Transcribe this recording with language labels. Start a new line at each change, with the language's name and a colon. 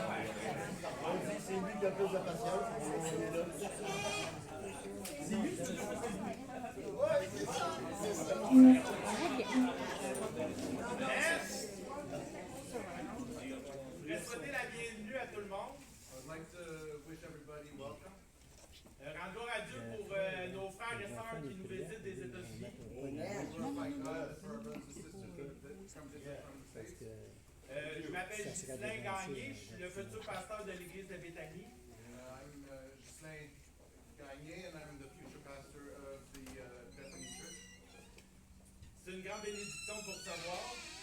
French: Je voudrais souhaiter la bienvenue à tout le monde.
English: I'd like to wish everybody welcome.
French: Rendre gloire à Dieu pour nos frères et sœurs qui nous visitent des États-Unis.
English: Glorify God for our brothers and sisters that come visit from the States.
French: Je m'appelle Ghislain Gagné, je suis le futur pasteur de l'église de Béthanie.
English: I'm Ghislain Gagné, and I'm the future pastor of the Bethany Church.
French: C'est une grande bénédiction pour recevoir.